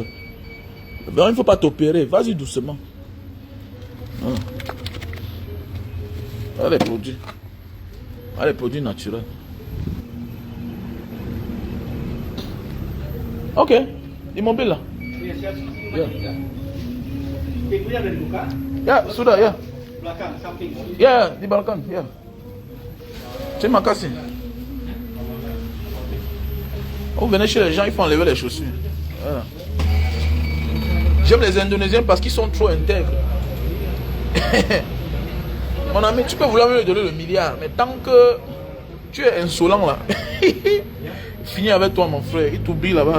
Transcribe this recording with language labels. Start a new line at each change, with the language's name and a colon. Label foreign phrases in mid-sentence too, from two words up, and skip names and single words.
French: Donc, il ne faut pas t'opérer, vas-y doucement. Voilà. Voilà les produits. Voilà les produits naturels. Ok, immobile là.
Indonesian: Ya, sudah ya. Ya, di balkon, ya. Terima kasih.
French: Vous venez chez les gens, ils font enlever les chaussures. Voilà. J'aime les Indonésiens parce qu'ils sont trop intègres. Mon ami, tu peux vouloir me donner le milliard, mais tant que tu es insolent là, finis avec toi mon frère, il t'oublie là-bas.